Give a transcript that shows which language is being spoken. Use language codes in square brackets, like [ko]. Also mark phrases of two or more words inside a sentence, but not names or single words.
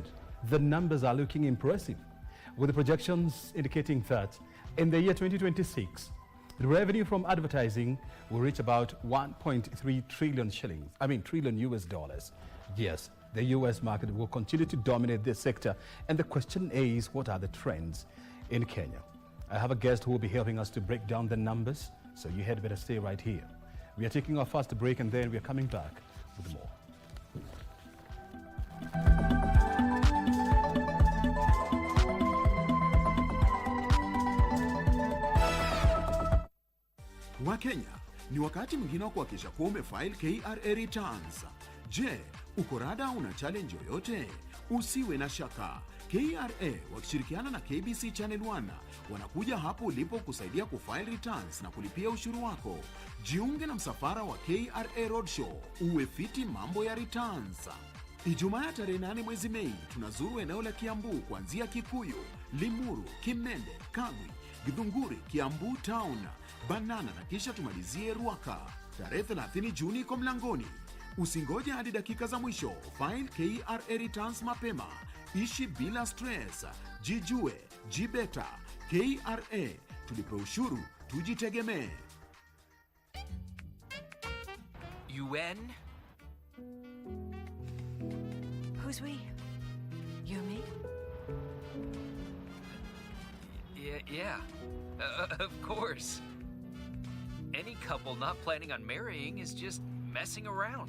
[en] The numbers are looking impressive, with the projections indicating that in the year 2026, the revenue from advertising will reach about 1.3 trillion trillion US dollars. Yes, the US market will continue to dominate this sector. And the question is, what are the trends in Kenya? I have a guest who will be helping us to break down the numbers, so you had better stay right here. We are taking our first break and then we are coming back with more. [sw] Wakenya, ni wakati mwingine wa kuhakikisha kuwa umefile KRA returns. Je, uko rada una challenge yoyote? Usiwe na shaka. KRA wakishirikiana na KBC Channel 1 wanakuja hapo ulipo kusaidia kufile returns na kulipia ushuru wako. Jiunge na msafara wa KRA Roadshow, uwe fiti mambo ya returns. Ijumaa ya tarehe 8 mwezi Mei tunazuru eneo la Kiambu kuanzia Kikuyu, Limuru, Kimende, Kagwi, Githunguri, Kiambu Town, Banana na kisha tumalizie Ruaka. Tarehe 30 Juni iko mlangoni. Usingoje hadi dakika za mwisho. [en] File KRA returns mapema. [sw] Ishi bila stress. Jijue, jibeta. KRA, tulipe ushuru, tujitegemee. [en] UN? Who's we? You and me? Yeah. Of course. Any couple not planning on marrying is just messing around.